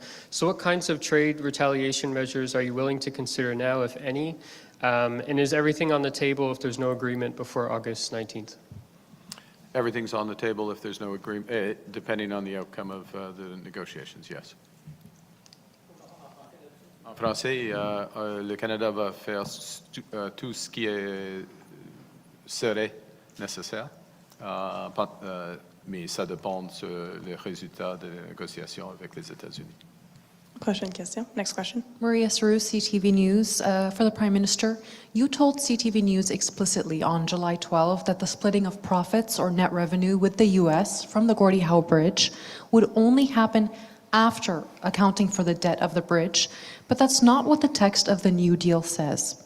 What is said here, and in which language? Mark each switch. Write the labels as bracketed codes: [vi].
[en] So what kinds of trade retaliation measures are you willing to consider now, if any? And is everything on the table if there's no agreement before August 19th? Everything's on the table if there's no agreement, depending on the outcome of the negotiations, yes. [fr] En français, le Canada va faire tout ce qui serait nécessaire, mais ça dépend des résultats des négociations avec les États-Unis. Prochaine question. [en] Next question. Maria Saru, CTV News. For the Prime Minister, you told CTV News explicitly on July 12 that the splitting of profits or net revenue with the U.S. from the Gordie Howe Bridge would only happen after accounting for the debt of the bridge, but that's not what the text of the new deal says.